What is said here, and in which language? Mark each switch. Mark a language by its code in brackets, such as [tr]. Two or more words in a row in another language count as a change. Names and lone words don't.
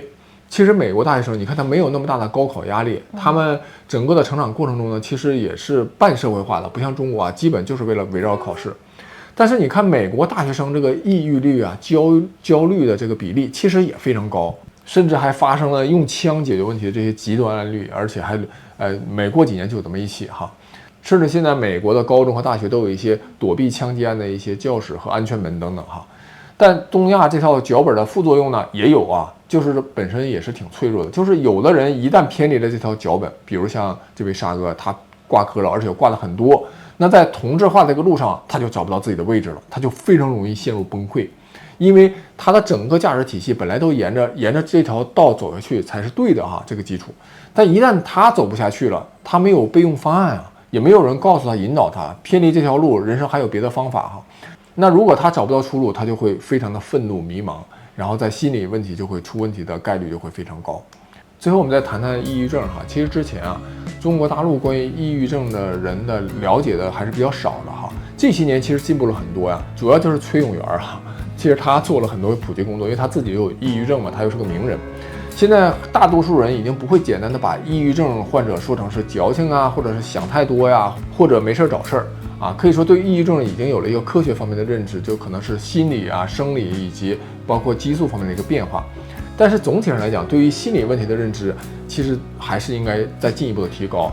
[zh] 其實美國大學生，你看他沒有那麼大的高考壓力，他們整個的成長過程中呢，其實也是半社會化的，不像中國基本就是為了圍繞考試。但是你看美國大學生這個抑鬱率焦慮的這個比例其實也非常高，甚至還發生了用槍解決問題的這些極端案例，而且還每過幾年就有這麼一起甚至現在美國的高中和大學都有一些躲避槍擊案的一些教室和安全門等等但東亞這套腳本的副作用呢也有就是本身也是挺脆弱的，就是有的人一旦偏離了這套腳本，比如像這位沙哥，他掛科了，而且掛的很多，那在同質化這個路上他就找不到自己的位置了，他就非常容易陷入崩潰，因為他的整個價值體系本來都沿着這條道走下去才是對的這個基礎，但一旦他走不下去了，他沒有備用方案也沒有人告訴他引導他偏離這條路，人生還有別的方法那如果他找不到出路，他就會非常的憤怒迷茫，然後在心理問題就會出問題的概率就會非常高。最後我們再談談抑鬱症其實之前中國大陸關於抑鬱症的人的了解的還是比較少的這些年其實進步了很多主要就是崔永元其實他做了很多普及工作，因為他自己又有抑鬱症嘛，他又是個名人。现在大多數人已經不會簡單的把抑鬱症患者說成是矯情啊，或者是想太多呀，或者沒事找事兒啊。可以說對抑鬱症已經有了一個科學方面的認知，就可能是心理啊、生理以及包括激素方面的一個變化。但是總體上來講，對於心理問題的認知，其實還是應該再進一步的提高。